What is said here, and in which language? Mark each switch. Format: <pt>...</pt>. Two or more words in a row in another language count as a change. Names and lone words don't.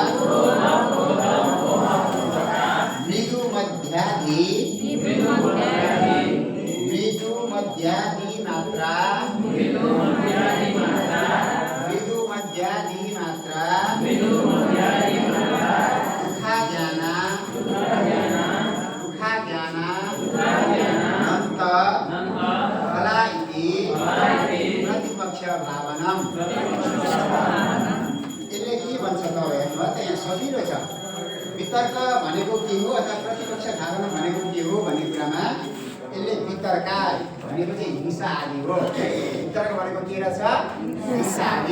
<sa>मृदु मध्याधि मात्रा मृदु मध्याधि मात्रा दुखा ज्ञाना नन्त फला इति प्रतिपक्ष भावनम।</sa> <ne>यसले के भन्छ त हेर्नु त यहाँ सजिलो छ। वितर्क भनेको के हो अथवा प्रतिपक्ष भावना भनेको के हो भन्ने कुरामा यसले वितर्का भनेको चाहिँ हिंसा आदि हो। वितर्क भनेको के रहेछ, हिंसा आदि।</ne>